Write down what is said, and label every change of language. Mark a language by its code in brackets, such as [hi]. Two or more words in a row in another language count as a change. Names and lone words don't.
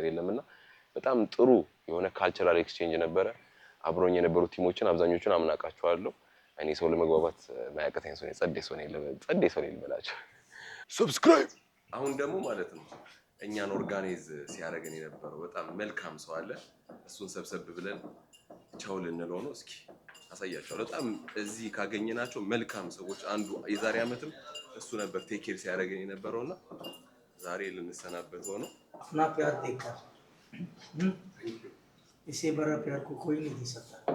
[am] የለምና በጣም ጥሩ የሆነ [en] cultural exchange [am] ነበረ። አብሮኝ የነበሩ ቲሞችን አብዛኞቹን አምናቃቸዋለሁ። እኔ ሰው ለመግባባት ማያቀተኝ ሰው ነኝ። ጸዴ ሰው ነኝ ልበላቸው። ሰብስክራይብ። አሁን ደግሞ ማለት ነው እኛን ኦርጋናይዝ ሲያደርገን የነበረው በጣም መልካም ሰው አለ። እሱን ሰብሰብ ብለን ቻው ልንለው ነው። እስኪ አሳያችኋለሁ። በጣም እዚህ ካገኘናቸው መልካም ሰዎች አንዱ የዛሬ አመትም እሱ ነበር [en] take care [am] ሲያደርገን የነበረውና ዛሬ ልንሰናበተው ነው። [hi] अपना प्यार देखा इससे बड़ा प्यार को कोई नहीं दे सकता।